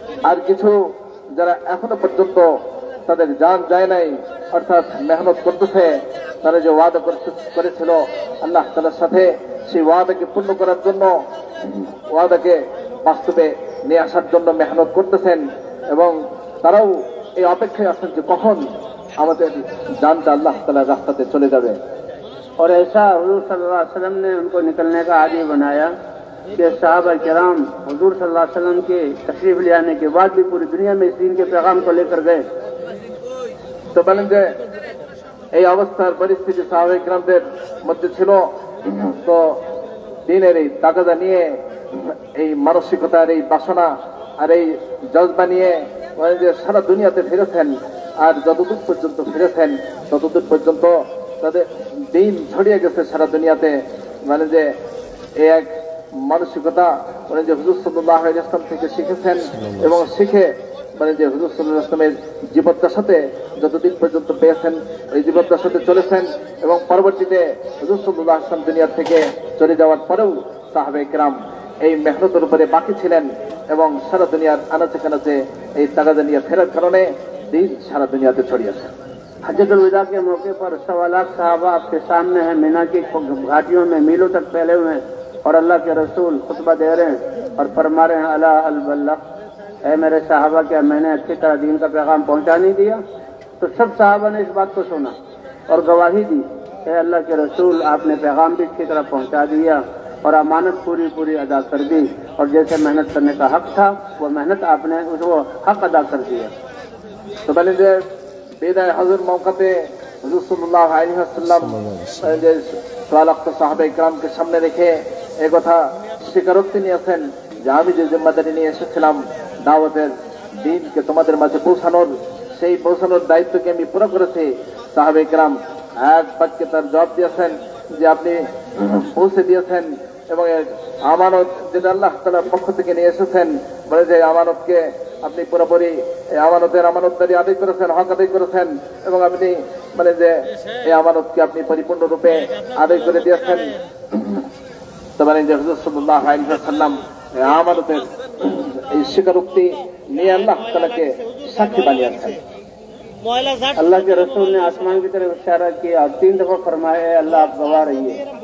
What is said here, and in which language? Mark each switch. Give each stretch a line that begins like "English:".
Bangla: আর কিছু যারা এখনো পর্যন্ত তাদের জান যায় নাই, অর্থাৎ মেহনত করতেছে, তারা যে ওয়াদা করেছিল আল্লাহ তাআলার সাথে সেই ওয়াদাকে পূর্ণ করার জন্য, ওয়াদাকে বাস্তবে নিয়ে আসার জন্য মেহনত করতেছেন এবং তারাও এই অপেক্ষায় আছেন যে কখন আমাদের জানটা আল্লাহ তাআলার রাস্তাতে চলে যাবে।
Hindi: और ऐसा हुजूर सल्लल्लाहु अलैहि वसल्लम ने उनको निकलने का आदी बनाया कि सहाबा किराम हुजूर सल्लल्लाहु अलैहि वसल्लम के तशरीफ ले आने के बाद भी पूरी दुनिया में इस दीन के पैगाम को लेकर गए।
Bangla: তো বলেন যে এই অবস্থার পরিস্থিতি সাহাবা কিরামদের মধ্যে ছিল, তো দিনের এই তাকাজা নিয়ে এই মানসিকতার এই বাসনা আর এই জজবা নিয়ে যে সারা দুনিয়াতে ফিরেছেন, আর যতদূর পর্যন্ত ফিরেছেন ততদূর পর্যন্ত তাদের দিন ছড়িয়ে গেছে সারা দুনিয়াতে। মানে যে এই এক মানসিকতা মানে যে হুজুর সাল্লাল্লাহু আলাইহি ওয়াসাল্লাম থেকে শিখেছেন এবং শিখে মানে যে হুজুর সাল্লাল্লাহু আলাইহি ওয়াসাল্লামের জীবদ্দশাতে যতদিন পর্যন্ত পেয়েছেন এই জীবদ্দশাতে চলেছেন এবং পরবর্তীতে হুজুর সাল্লাল্লাহু আলাইহি ওয়াসাল্লাম দুনিয়া থেকে চলে যাওয়ার পরেও সাহাবায়ে কেরাম এই মেহনতের উপরে বাকি ছিলেন এবং সারা দুনিয়ার আনাচে কানাচে এই তাগাদা নিয়ে ফেরার কারণে দিন সারা দুনিয়াতে ছড়িয়েছে।
Hindi: हज्जतुल विदा के मौके पर 1.25 लाख साहबा आपके सामने हैं, मीना की घाटियों में मीलों तक फैले हुए हैं और अल्लाह के रसूल खुतबा दे रहे हैं और फरमा रहे हैं
Arabic: अला अल बल्लग,
Hindi: ऐ मेरे साहबा क्या मैंने अच्छी तरह दीन का पैगाम पहुंचा नहीं दिया? तो सब साहबा ने इस बात को सुना और गवाही दी, ऐ अल्लाह के रसूल आपने पैगाम भी अच्छी तरह पहुंचा दिया और अमानत पूरी अदा कर दी और जैसे मेहनत करने का हक था वो मेहनत आपने वो हक अदा कर दिया।
Bangla: तो बने যে বিদায় হজর মৌকাতে হুজুর সাল্লাল্লাহু আলাইহি ওয়াসাল্লাম যে সালাক্ত সাহাবায়ে কেরামকে সামনে রেখে এই কথা স্বীকারোক্তি নিয়েছেন যে আমি যে জিম্মাদারি নিয়ে এসেছিলাম দাওয়াতের দ্বীনকে তোমাদের মাঝে পৌঁছানোর, সেই পৌঁছানোর দায়িত্বকে আমি পুরো করেছি। সাহাবায়ে কেরাম এক বাক্যে তার জবাব দিয়েছেন যে আপনি পৌঁছে দিয়েছেন এবং আমানত যেটা আল্লাহ তাআলার পক্ষ থেকে নিয়ে এসেছেন, বলে যে আমানতকে আপনি পুরোপুরি আমানতদারি আদায় করেছেন, হক আদায় করেছেন এবং আপনি মানে যে এই আমানতকে আপনি পরিপূর্ণ রূপে আদায় করে দিয়েছেন। তো মানে যে হুজুর সাল্লাল্লাহু আলাইহি ওয়াসাল্লাম আমানতের এই স্বীকারোক্তি নিয়ে আল্লাহ তাআলাকে সাক্ষী বানিয়েছেন।
Hindi: अल्लाह के रसूल ने आसमान की तरफ इशारा किया और 3 दफा फरमाया अल्लाह आप गवाह रहिए।